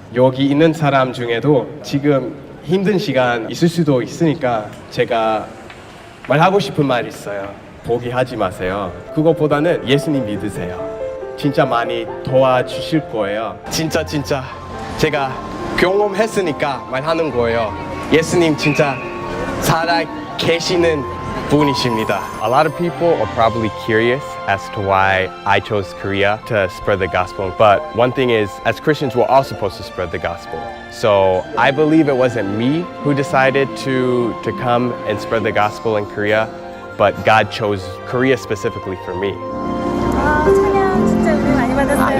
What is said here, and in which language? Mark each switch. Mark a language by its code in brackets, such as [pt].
[ko] 여기 있는 사람 중에도 지금 힘든 시간 있을 수도 있으니까 제가 말하고 싶은 말 있어요. 포기하지 마세요. 그것보다는 예수님 믿으세요. 진짜 많이 도와주실 거예요. 진짜 제가 경험했으니까 말하는 거예요. 예수님 진짜 살아 계시는 분이십니다. [en] A lot of people are probably curious as to why I chose Korea to spread the gospel. But one thing is, as Christians, we're all supposed to spread the gospel. So I believe it wasn't me who decided to come and spread the gospel in Korea, but God chose Korea specifically for me. [ko] 아, 찬양 진짜 은혜 많이 받았어요.